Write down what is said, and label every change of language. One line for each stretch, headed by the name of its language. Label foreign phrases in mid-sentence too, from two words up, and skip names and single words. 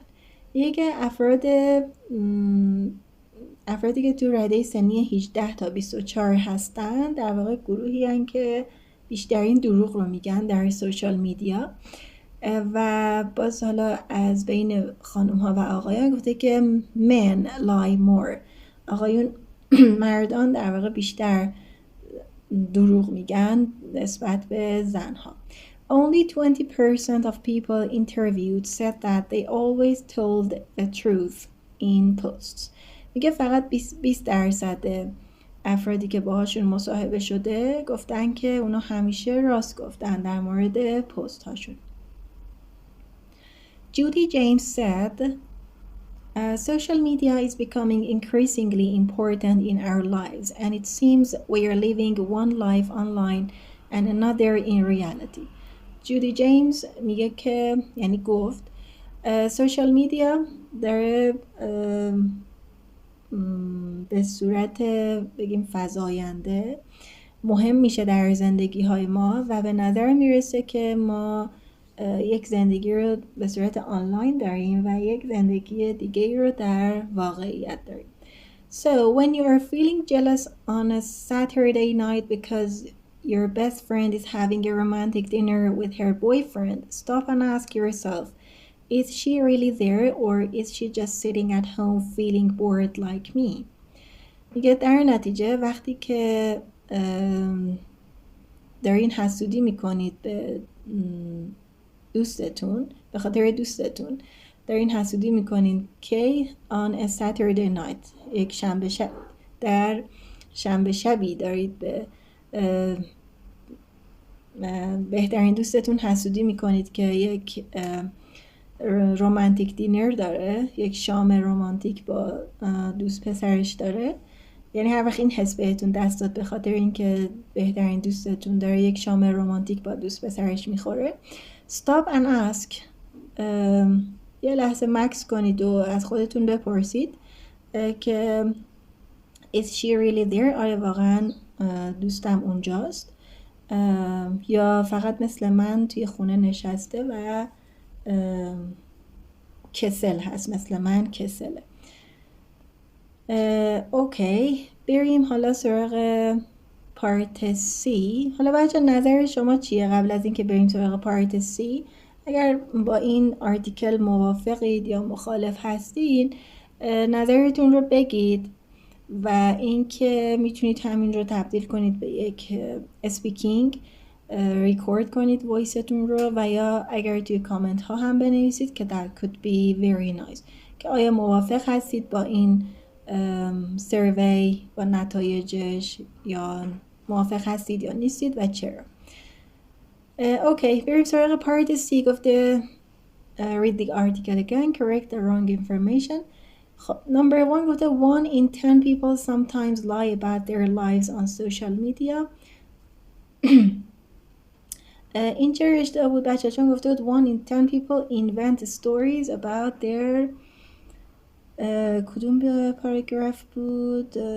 Persian: یکی افرادی که تو رده سنی 18 تا 24 هستن در واقع گروهی هستن که بیشترین دروغ رو میگن در سوشال میدیا و باز حالا از بین خانم ها و آقایان گفته که
English: men lie more.
Persian: آقایون مردان در واقع بیشتر دروغ میگن نسبت به زنها.
English: Only 20% of people interviewed said that they always told the truth in posts.
Persian: میگه فقط 20% افرادی که باهاشون مصاحبه شده گفتن که اونا همیشه راست گفتن در مورد پست هاشون.
English: Judy James said, social media is becoming increasingly important in our lives, and it seems we are living one life online and another in reality.
Persian: جودی جیمز میگه که یعنی گفت سوشال میدیا داره به صورت بگیم فزاینده مهم میشه در زندگی های ما و به نظر میرسه که ما یک زندگی رو به صورت آنلاین داریم و یک زندگی دیگه رو در واقعیت داریم.
English: So when you are feeling jealous on a Saturday night because your best friend is having a romantic dinner with her boyfriend, stop and ask yourself, is she really there or is she just sitting at home feeling bored like me?
Persian: میگه در نتیجه وقتی که دارین حسودی میکنید به دوستتون به خاطر دوستتون دارین حسودی میکنین که
English: on a Saturday night
Persian: یک شنبه شب در شنبه شبی دارید به بهترین دوستتون حسودی میکنید که یک
English: romantic dinner
Persian: داره، یک شام رومانتیک با دوست پسرش داره. یعنی هر وقت این حس بهتون دست داد به خاطر اینکه بهترین دوستتون داره یک شام رومانتیک با دوست پسرش میخوره،
English: stop and ask،
Persian: یه لحظه مکس کنید و از خودتون بپرسید که
English: is she really there؟
Persian: آیا واقعا دوستم اونجاست یا فقط مثل من توی خونه نشسته و کسل هست، مثل من کسله. اوکی، بریم حالا سراغ پارت سی. حالا بچه نظر شما چیه قبل از اینکه بریم سراغ پارت سی؟ اگر با این آرتیکل موافقید یا مخالف هستین نظرتون رو بگید و اینکه میتونید همین رو تبدیل کنید به یک اسپیکینگ، ریکورد کنید وایستون رو و یا اگر توی کامنت ها هم بنویسید که
English: that could be very nice
Persian: که آیا موافق هستید با این سروی و نتایجش یا موافق هستید یا نیستید و چرا. اوکی، بریم سراغ پارت سی.
English: گفته read the article again, correct the wrong information. Number 1 گفته 1 in 10 people sometimes lie about their lives on social media.
Persian: این چه اشتباه بود بچه؟ چون گفته بود
English: 1 in 10 people invent stories about their
Persian: کدوم به پاراگراف بود؟